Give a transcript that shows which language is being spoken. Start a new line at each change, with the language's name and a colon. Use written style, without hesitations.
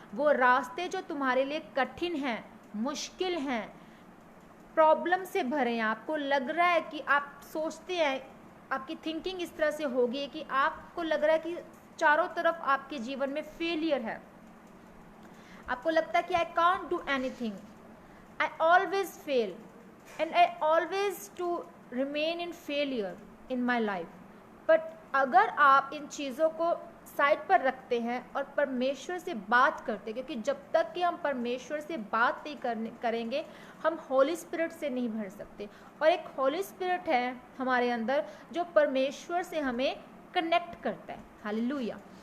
Hindi: वो रास्ते जो तुम्हारे लिए कठिन हैं, मुश्किल हैं, प्रॉब्लम से भरे हैं, आपको लग रहा है कि आप सोचते हैं, आपकी थिंकिंग इस तरह से होगी कि आपको लग रहा है कि चारों तरफ आपके जीवन में फेलियर है, आपको लगता है कि
English: I can't do anything, I always fail, and I always to remain in failure in my life.
Hindi: But अगर आप इन चीज़ों को साइड पर रखते हैं और परमेश्वर से बात करते हैं, क्योंकि जब तक कि हम परमेश्वर से बात नहीं करेंगे हम होली स्पिरिट से नहीं भर सकते। और एक होली स्पिरिट है हमारे अंदर जो परमेश्वर से हमें कनेक्ट करता है। हालेलुया।